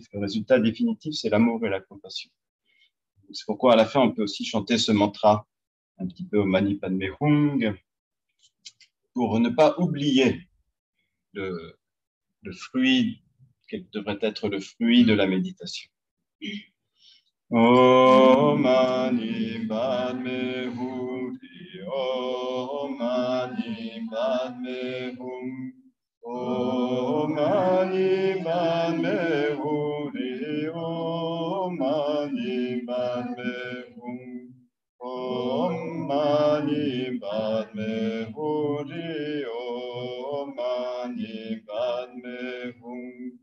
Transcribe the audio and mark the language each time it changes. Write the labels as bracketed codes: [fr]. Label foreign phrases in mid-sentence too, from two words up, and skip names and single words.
[fr] Le résultat définitif, c'est l'amour et la compassion. C'est pourquoi, à la fin, on peut aussi chanter ce mantra, un petit peu au [sa] मणि पद्मे हुं, [fr] pour ne pas oublier le, le fruit, quel devrait être le fruit de la méditation. [sa] ॐ मणि पद्मे हूँ, ॐ मणि पद्मे हूँ, ॐ मणि पद्मे हूँ, ॐ मणि पद्मे हूँ, ॐ मणि पद्मे हूँ, ॐ मणि पद्मे हूँ.